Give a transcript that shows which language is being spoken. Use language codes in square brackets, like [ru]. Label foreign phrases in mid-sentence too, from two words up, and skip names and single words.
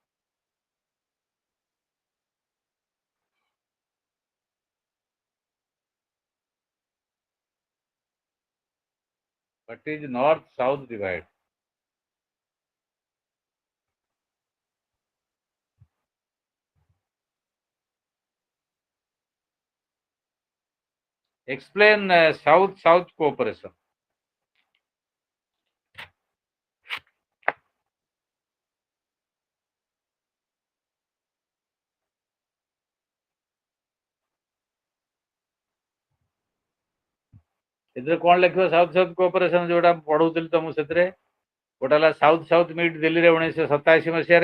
[en] What is north south divide? Explain south south cooperation. [or] ଏଥିରେ କ'ଣ ଲେଖିବ? [en] South South cooperation [or] ଯୋଉଟା ପଢଉଥିଲି ତମକୁ, ସେଥିରେ ଗୋଟେ ହେଲା [en] South South meet [or] ଦିଲ୍ଲୀରେ 1987 ମସିହାରେ।